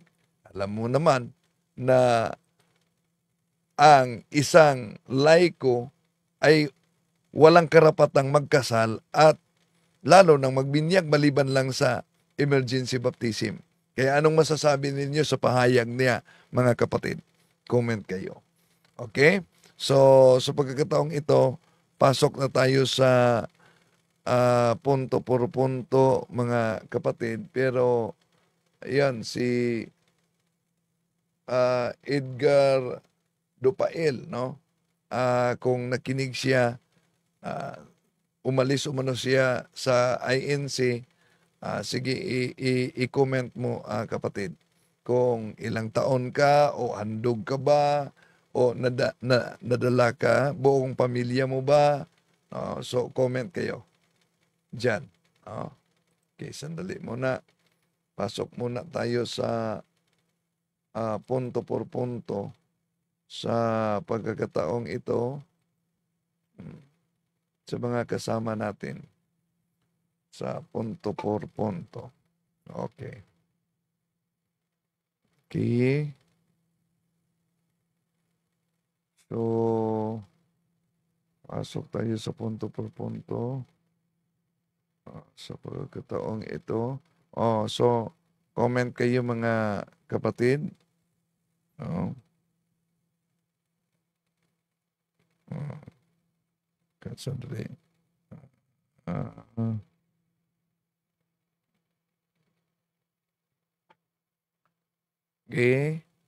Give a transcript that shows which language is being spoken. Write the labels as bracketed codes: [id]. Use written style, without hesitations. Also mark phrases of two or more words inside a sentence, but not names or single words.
[tl] Alam mo naman na ang isang laiko ay walang karapatang magkasal at lalo nang magbinyag maliban lang sa [en] emergency baptism. [tl] Kaya anong masasabi ninyo sa pahayag niya, mga kapatid? Comment kayo. Okay? So, sa pagkakataong ito, pasok na tayo sa [es] punto por punto, [tl] mga kapatid. Pero, ayan, si Edgar Dupail, no? Kung nakinig siya, umalis umano siya sa INC, sige, i-comment mo, kapatid. Kung ilang taon ka o handog ka ba o nadala ka, buong pamilya mo ba? So, comment kayo dyan. Okay, sandali muna. Pasok muna tayo sa [es] punto por punto [tl] sa pagkakataong ito sa mga kasama natin sa [es] punto por punto. [en] Okay. Okay. [tl] So, pasok tayo sa [es] punto por punto [tl] sa pagkakataong ito. So, comment kayo, mga kapatid. Sandali. [en] Okay.